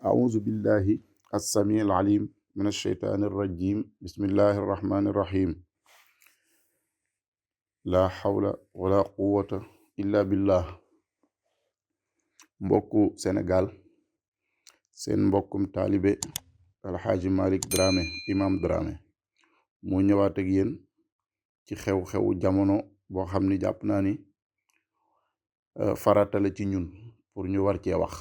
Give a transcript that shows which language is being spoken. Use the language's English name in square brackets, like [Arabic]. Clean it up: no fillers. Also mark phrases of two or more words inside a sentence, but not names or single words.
[Arabic] أعوذ بالله السميع العليم من الشيطان الرجيم بسم الله الرحمن الرحيم لا حول ولا قوة إلا بالله. [Wolof] mbokku Sénégal seen mbokkum taalibe Alxaaji Malick Dramé Imam Dramé moo ñëwaat ak yéen ci xew-xewu jamono boo xam ni jàpp naa ni farata la ci ñun pour ñu war cee wax.